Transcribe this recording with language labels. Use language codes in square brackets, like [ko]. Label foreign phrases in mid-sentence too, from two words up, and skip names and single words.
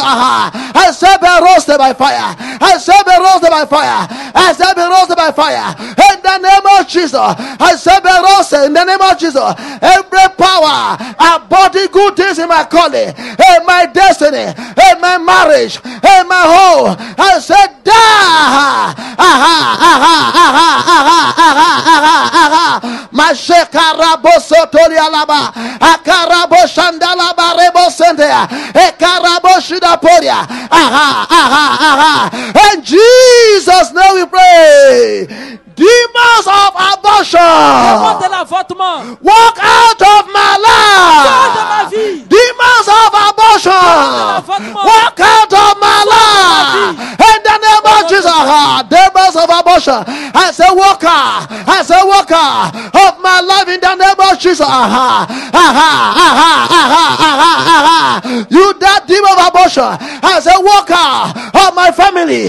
[en] I said, be roasted by fire. I said, be roasted by fire. I said, be roasted by fire in the name of Jesus. I said, be roasted in the name of Jesus. Every power aborting good things in my calling, in my destiny, in my marriage, in my home. I said, die. Mashekarabo sotorialaba. Akarabo shandalaba rebo sendea. Ekarabo shidaporia. In Jesus' name we pray. Demons of abortion, [fr] De l'avortement. [en] walk out of my [fr] Sors de ma [en] life. [fr] vie. [en] Demons of abortion, walk out of my life. In the name of Jesus, demons of abortion, I say walk out. I say walk out of my life in the name of Jesus. You that demon of abortion, I say walk out of my family.